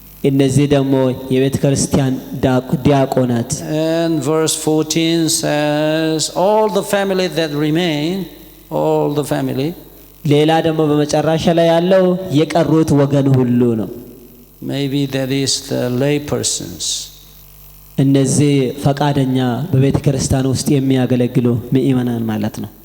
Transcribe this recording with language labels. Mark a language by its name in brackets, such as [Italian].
[Amharic] እነዚህ ደግሞ የቤተ ክርስቲያን ዲያቆናት [English] And verse 14 says, all the family that remain, all the family. [Amharic] ሌላ ደግሞ በመጨረሻ ላይ ያለው የቀሩት ወገን ሁሉ ነው [English] Maybe that is the lay persons. [Amharic] እነዚህ ፈቃደኛ በቤተ ክርስቲያን ውስጥ የሚያገለግሉ ምእመናን ማለት ነው